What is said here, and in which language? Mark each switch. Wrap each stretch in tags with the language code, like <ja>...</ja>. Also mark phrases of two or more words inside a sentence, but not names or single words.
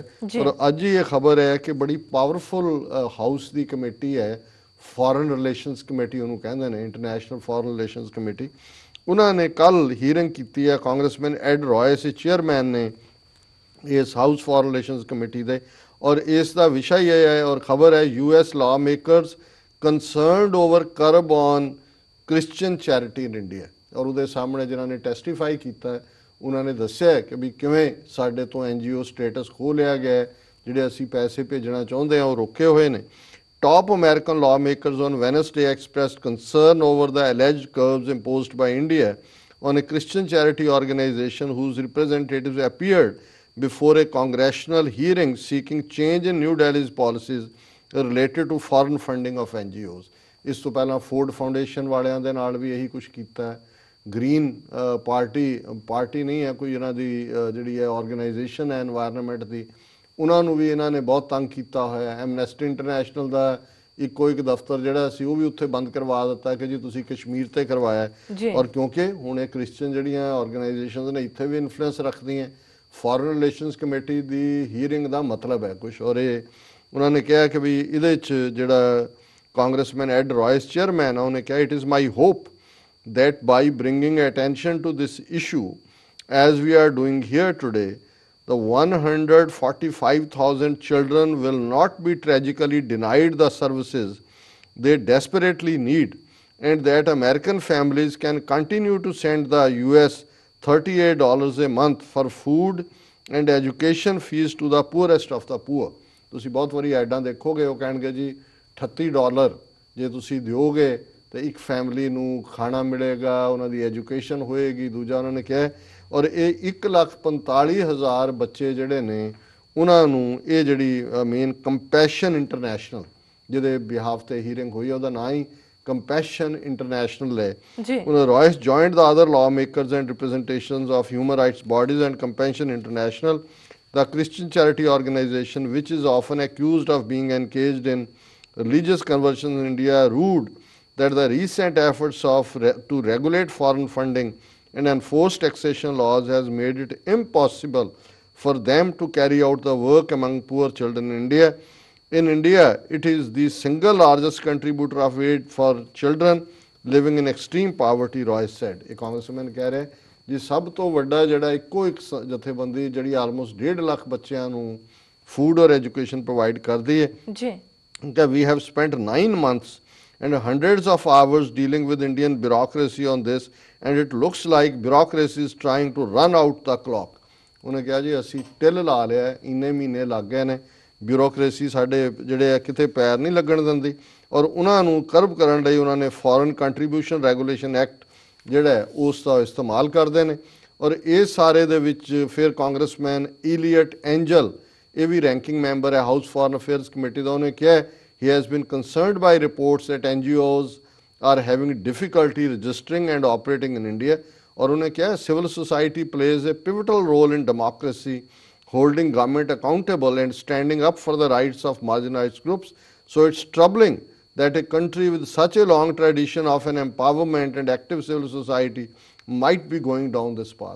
<pa>ਔਰ ਅੱਜ ਹੀ ਇਹ ਖਬਰ ਹੈ ਕਿ ਬੜੀ</pa> <en>powerful house</en> <pa>ਦੀ ਕਮੇਟੀ ਹੈ,</pa> <en>foreign relations committee</en> <pa>ਉਹਨੂੰ ਕਹਿੰਦੇ ਨੇ,</pa> <en>international foreign relations committee,</en> <pa>ਉਹਨਾਂ ਨੇ ਕੱਲ੍ਹ ਹੀਅਰਿੰਗ ਕੀਤੀ ਹੈ। ਕਾਂਗਰਸਮੈਨ ਐਡ ਰॉयਸ ਚੇਅਰਮੈਨ ਨੇ ਇਸ</pa> <en>house foreign relations committee</en> <pa>ਦੇ, ਔਰ ਇਸ ਦਾ ਵਿਸ਼ਾ ਹੀ ਹੈ, ਔਰ ਖਬਰ ਹੈ</pa> <en>US lawmakers concerned over curb on Christian charity in India।</en> <pa>ਔਰ ਉਹਦੇ ਸਾਹਮਣੇ ਜਿਨ੍ਹਾਂ ਨੇ ਟੈਸਟੀਫਾਈ ਕੀਤਾ, ਉਹਨਾਂ ਨੇ ਦੱਸਿਆ ਕਿ ਵੀ ਕਿਵੇਂ ਸਾਡੇ ਤੋਂ NGO ਸਟੇਟਸ ਖੋਹ ਲਿਆ ਗਿਆ, ਜਿਹੜੇ ਅਸੀਂ ਪੈਸੇ ਭੇਜਣਾ ਚਾਹੁੰਦੇ ਹਾਂ ਉਹ ਰੋਕੇ ਹੋਏ ਨੇ।</pa> <en>Top American lawmakers on Wednesday expressed concern over the alleged curbs imposed by India on a Christian charity organization whose representatives appeared before a congressional hearing seeking change in New Delhi's policies related to foreign funding of NGOs।</en> <pa>ਇਸ ਤੋਂ ਪਹਿਲਾਂ ਫੋਰਡ ਫਾਊਂਡੇਸ਼ਨ ਵਾਲਿਆਂ ਦੇ ਨਾਲ ਵੀ ਇਹੀ ਕੁਝ ਕੀਤਾ। ਗ੍ਰੀਨ ਪਾਰਟੀ ਨਹੀਂ ਹੈ ਕੋਈ, ਇਹਨਾਂ ਦੀ ਜਿਹੜੀ ਹੈ ਆਰਗੇਨਾਈਜੇਸ਼ਨ ਹੈ ਐਨਵਾਇਰਨਮੈਂਟ ਦੀ, ਉਹਨਾਂ ਨੂੰ ਵੀ ਇਹਨਾਂ ਨੇ ਬਹੁਤ ਤੰਗ ਕੀਤਾ ਹੋਇਆ। ਐਮਨੈਸਟੀ ਇੰਟਰਨੈਸ਼ਨਲ ਦਾ ਇੱਕੋ ਇੱਕ ਦਫ਼ਤਰ ਜਿਹੜਾ ਸੀ ਉਹ ਵੀ ਉੱਥੇ ਬੰਦ ਕਰਵਾ ਦਿੱਤਾ ਕਿ ਜੀ ਤੁਸੀਂ ਕਸ਼ਮੀਰ ਤੇ ਕਰਵਾਇਆ। ਔਰ ਕਿਉਂਕਿ ਹੁਣ ਇਹ ਕ੍ਰਿਸਚਨ ਜਿਹੜੀਆਂ ਆਰਗੇਨਾਈਜੇਸ਼ਨਸ ਨੇ ਇੱਥੇ ਵੀ ਇਨਫਲੂਐਂਸ ਰੱਖਦੀਆਂ।</pa> <en>foreign relations committee</en> <pa>ਦੀ ਹੀਅਰਿੰਗ ਦਾ ਮਤਲਬ ਹੈ ਕੁਛ, ਔਰ ਇਹ ਉਹਨਾਂ ਨੇ ਕਿਹਾ ਕਿ ਵੀ ਇਹਦੇ 'ਚ ਜਿਹੜਾ ਕਾਂਗਰਸਮੈਨ ਐਡ ਰॉयਸ ਚੇਅਰਮੈਨ ਆ, ਉਹਨੇ ਕਿਹਾ</pa> <en>it is my hope that by bringing attention to this issue as we are doing here today, the 145,000 children will not be tragically denied the services they desperately need, and that American families can continue to send the US $38 a month for food and education fees to the poorest of the poor.</en> <pa>ਤੁਸੀਂ ਬਹੁਤ ਵਾਰੀ ਐਡਾਂ ਦੇਖੋਗੇ, ਉਹ ਕਹਿਣਗੇ ਜੀ $38 ਜੇ ਤੁਸੀਂ ਦਿਓਗੇ ਤੇ ਇੱਕ ਫੈਮਿਲੀ ਨੂੰ ਖਾਣਾ ਮਿਲੇਗਾ, ਉਹਨਾਂ ਦੀ ਐਜੂਕੇਸ਼ਨ ਹੋਏਗੀ। ਦੂਜਾ ਉਹਨਾਂ ਨੇ ਕਿਹਾ, ਔਰ ਇਹ 1,45,000 ਬੱਚੇ ਜਿਹੜੇ ਨੇ ਉਹਨਾਂ ਨੂੰ ਇਹ ਜਿਹੜੀ ਮੇਨ ਕੰਪੈਸ਼ਨ ਇੰਟਰਨੈਸ਼ਨਲ ਜਿਹਦੇ ਬਿਹਾਫ ਤੇ ਹੀਅਰਿੰਗ ਹੋਈ, ਉਹਦਾ ਨਾਂ ਹੀ Compassion International है।</pa> <en>Royce joined the other lawmakers and representations of human rights bodies and Compassion International, the Christian charity organization which is often accused of being engaged in religious conversion in India, rued that the recent efforts to regulate foreign funding and enforce taxation laws has made it impossible for them to carry out the work among poor children in India. In India, it is the single largest contributor of aid for children living in extreme poverty, Royce said. A congressman</en> <pa>ਕਹ ਰਿਹਾ ਜੀ ਸਭ ਤੋਂ ਵੱਡਾ ਜਿਹੜਾ ਇੱਕੋ ਇੱਕ ਜਥੇਬੰਦੀ ਜਿਹੜੀ ਆਲਮੋਸਟ 1.5 ਲੱਖ ਬੱਚਿਆਂ ਨੂੰ ਫੂਡ ਔਰ ਐਜੂਕੇਸ਼ਨ ਪ੍ਰੋਵਾਈਡ ਕਰਦੀ ਹੈ ਜੀ।</pa> <en>We have spent 9 months and hundreds of hours dealing with Indian bureaucracy on this, and it looks like bureaucracy is trying to run out the clock.</en> <pa>ਉਹਨੇ ਕਿਹਾ ਜੀ ਅਸੀਂ ਟਿਲ ਲਾ ਲਿਆ, ਇੰਨੇ ਮਹੀਨੇ ਲੱਗ ਗਏ ਨੇ, ਬਿਊਰੋਕਰੇਸੀ ਸਾਡੇ ਜਿਹੜੇ ਆ ਕਿਤੇ ਪੈਰ ਨਹੀਂ ਲੱਗਣ ਦਿੰਦੀ, ਔਰ ਉਹਨਾਂ ਨੂੰ ਕਰਬ ਕਰਨ ਲਈ ਉਹਨਾਂ ਨੇ ਫੋਰਨ ਕੰਟਰੀਬਿਊਸ਼ਨ ਰੈਗੂਲੇਸ਼ਨ ਐਕਟ ਜਿਹੜਾ ਉਸ ਦਾ ਇਸਤੇਮਾਲ ਕਰਦੇ ਨੇ। ਔਰ ਇਹ ਸਾਰੇ ਦੇ ਵਿੱਚ ਫਿਰ ਕਾਂਗਰਸਮੈਨ ਈਲੀਅਟ ਐਂਜਲ, ਇਹ ਵੀ</pa> <en>ranking member</en> <pa>ਹੈ</pa> <en>House Foreign Affairs Committee</en> <pa>ਦਾ, ਉਹਨੇ ਕਿਹਾ</pa> <en>he has been concerned by reports that NGOs are having difficulty registering and operating in India.</en> <pa>ਔਰ ਉਹਨੇ ਕਿਹਾ</pa> <en>civil society plays a pivotal role in democracy, holding government accountable and standing up for the rights of marginalized groups. So it's troubling that a country with such a long tradition of an empowerment and active civil society might be going down this path.</en>